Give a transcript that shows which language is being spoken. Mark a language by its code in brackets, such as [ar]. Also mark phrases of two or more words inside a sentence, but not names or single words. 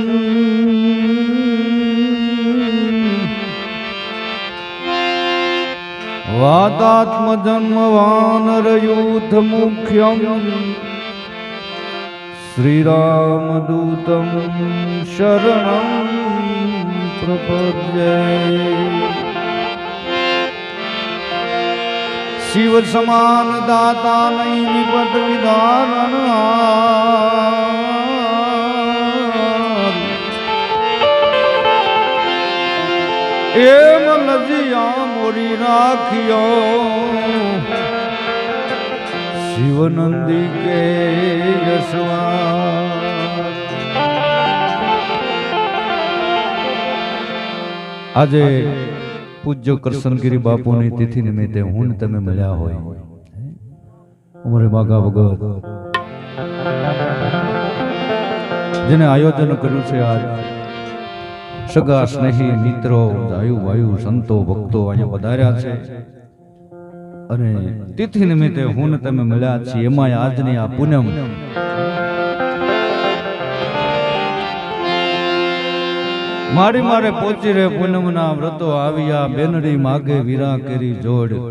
[sa] वातात्मजन्म वानरयूथ मुख्यं श्रीरामदूतं शरणं प्रपद्ये। [hi] शिव समान दाता नहीं विपद विदारण। एम लजिया मोरी राखियो शिवनंदी के यशवा। [gu] આજે પૂજ્ય કરસનગીરી બાપુની તિથિ નિમિત્તે હું ને તમે મળ્યા હોય ઉમરે બાગા ભગત જેને આયોજન કર્યું છે આજ સગા સ્નેહી મિત્રો આયુ વાયુ સંતો ભક્તો અહીંયા પધાર્યા છે અને તિથિ નિમિત્તે હું ને તમે મળ્યા છીએ એમાં આજની આ પૂનમ મારી મારે પહોંચી રે પૂનમના વ્રતો આવ્યા બેનડી માગે વીરા કેરી જોડ।